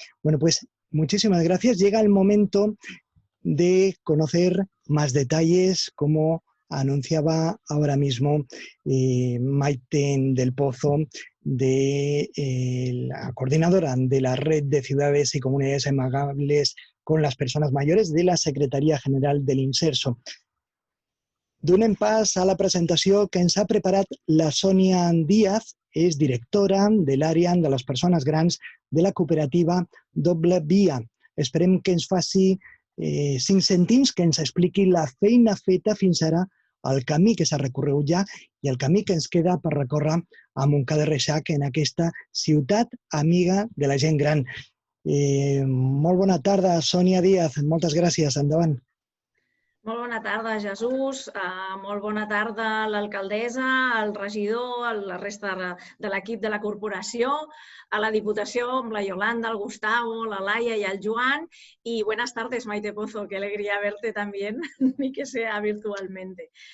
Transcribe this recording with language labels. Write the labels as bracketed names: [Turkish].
[Spanish] Bueno, pues muchísimas gracias. Llega el momento de conocer más detalles, como anunciaba ahora mismo Maite del Pozo, la coordinadora de la Red de Ciudades y Comunidades Amigables con las Personas Mayores de la Secretaria General de l'Inserso. [Catalan] Donem pas a la presentació que ens ha preparat la Sònia Díaz, és directora de l'àrea de les persones grans de la cooperativa Doble Via. Esperem que ens faci 5 cèntims que ens expliqui la feina feta fins ara, el camí que s'ha recorregut ja i el camí que ens queda per recórrer a Montcada i Reixac en aquesta ciutat amiga de la gent gran. Molt bona tarda, Sònia Díaz. Moltes gràcies. Endavant. Molt bona tarda, Jesús. Molt bona tarda a l'alcaldessa, al regidor, a la resta de l'equip de la corporació, a la Diputació, amb la Yolanda, el Gustavo, la Laia i el Joan. [Spanish] Y buenas tardes, Maite Pozo. Qué alegría verte también, ni que sea virtualmente.